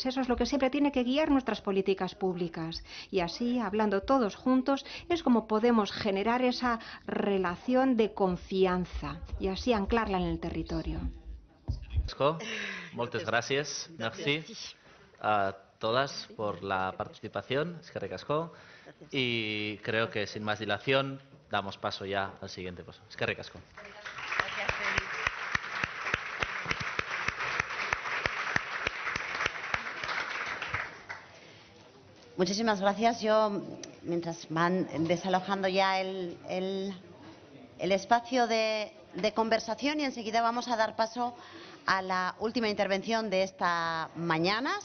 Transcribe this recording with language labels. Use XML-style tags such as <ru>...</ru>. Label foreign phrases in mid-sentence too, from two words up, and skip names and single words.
<es>Eso es lo que siempre tiene que guiar nuestras políticas públicas. Y así, hablando todos juntos, es como podemos generar esa relación de confianza y así anclarla en el territorio.</es> <ca>Moltes gràcies.</ca> <es>Merci a todas por la participación.</es> <eu>Eskerrik asko.</eu> <es>Y creo que sin más dilación damos paso ya al siguiente paso.</es> <eu>Eskerrik asko.</eu> <es>Muchísimas gracias. Yo, mientras van desalojando ya el espacio de conversación, y enseguida vamos a dar paso a la última intervención de esta mañana.</es>